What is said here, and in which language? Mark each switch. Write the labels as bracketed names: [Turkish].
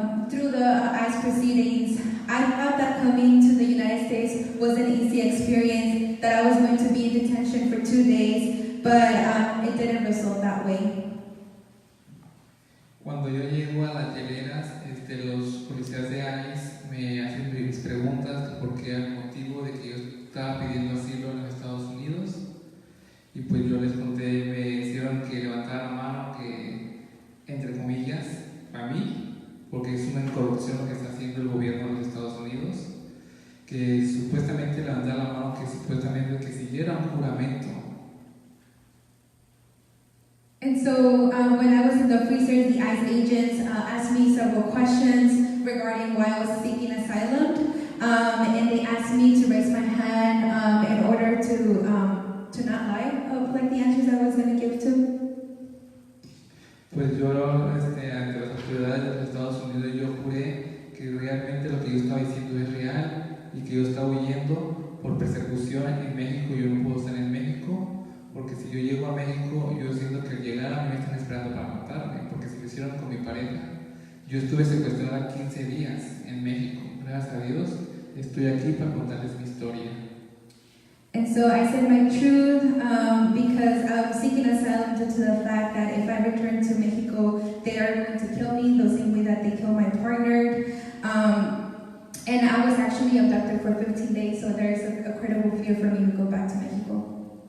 [English] Through the ICE proceedings, I thought that coming to the United States was an easy experience, that I was going to be in detention for 2 days, but it didn't result that way. [Spanish] Cuando yo llego a las hieleras, los policías de ICE me hacen mis preguntas por qué era el motivo de que yo estaba pidiendo asilo en los Estados Unidos. Y pues yo les conté, me hicieron que levantara la mano, que entre comillas, para mí, porque es una corrupción lo que está haciendo el gobierno de los Estados Unidos, que supuestamente levantara la mano, que supuestamente que siguiera un juramento. [English] And so when I was in the freezers, the ICE agents asked me several questions regarding why I was seeking asylum, and they asked me to raise my hand in order to not lie of like the answers I was going to give to. [Spanish] Pues yo ante las autoridades de los Estados Unidos yo juré que realmente lo que yo estaba diciendo es real y que yo estaba huyendo por persecución en México. Yo no puedo estar en México porque si yo llego a México yo siento que al llegar a mí me están esperando para matarme, porque si lo hicieron con mi pareja. Yo estuve secuestrada 15 días en México. Gracias a Dios estoy aquí para contarles mi historia. [English] And so I said my truth because I'm seeking asylum due to the fact that if I return to Mexico, they are going to kill me the same way that they killed my partner. And I was actually abducted for 15 days, so there's a credible fear for me to go back to Mexico.